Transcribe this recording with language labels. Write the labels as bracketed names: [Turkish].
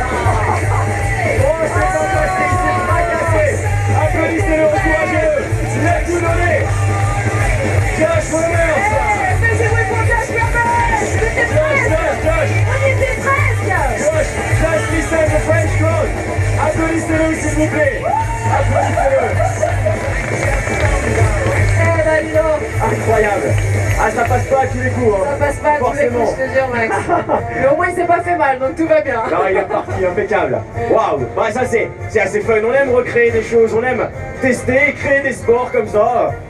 [French] Oh, c'est fantastique, c'est fracassé. Applaudissez-le au courageux. Il a tout donné. Josh Roberts. Faites du bruit pour Josh Roberts. C'était presque. Josh. On y était presque. [English] Josh, just listen the French crowd. [French] Applaudissez-le s'il vous plaît. Applaudissez-le. Eh ben dis donc, Incroyable. Ah, ça passe pas à tous les coups. Hein. ça passe pas à tous les coups, je te jure, Max. Mais au moins il s'est pas fait mal, donc tout va bien. Non, il est parti, impeccable. Waouh, bah ça c'est assez fun. On aime recréer des choses, on aime tester, créer des sports comme ça.